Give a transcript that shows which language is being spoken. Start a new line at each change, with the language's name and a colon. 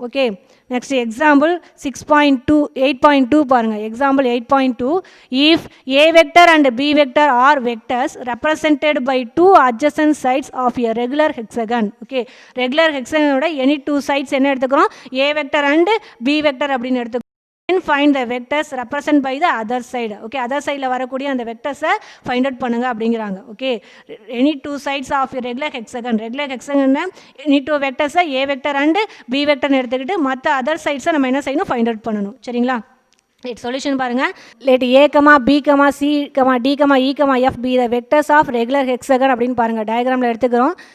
Tamil: Okay, next example 8.2 பாருங்கள்.
English: Example 8.2 if A vector and B vector are vectors represented by 2 adjacent sides of a regular hexagon.
Tamil: Okay, regular ஹெக்ஸகனோட any 2 sides என்ன எடுத்துக்கிறோம்? ஏ vector and B vector அப்படின்னு எடுத்துக்கிறோம்.
English: find the vectors represent by the other side.
Tamil: Okay, other சைடில் வரக்கூடிய அந்த வெக்டர்ஸை find out பண்ணுங்க அப்படிங்கிறாங்க. Okay,
English: Any 2 sides of regular hexagon.
Tamil: Regular hexagon any 2 வெக்டர்ஸை A vector and B வெக்டர்னு எடுத்துக்கிட்டு மற்ற அதர் சைட்ஸை நம்ம என்ன செய்யணும்? ஃபைண்ட் அவுட் பண்ணணும். சரிங்களா? சொல்யூஷன் பாருங்கள்.
English: let A comma B comma C comma D comma E comma F be the vectors of regular hexagon
Tamil: அப்படின்னு பாருங்கள். டயக்ராமில் எடுத்துக்கிறோம்.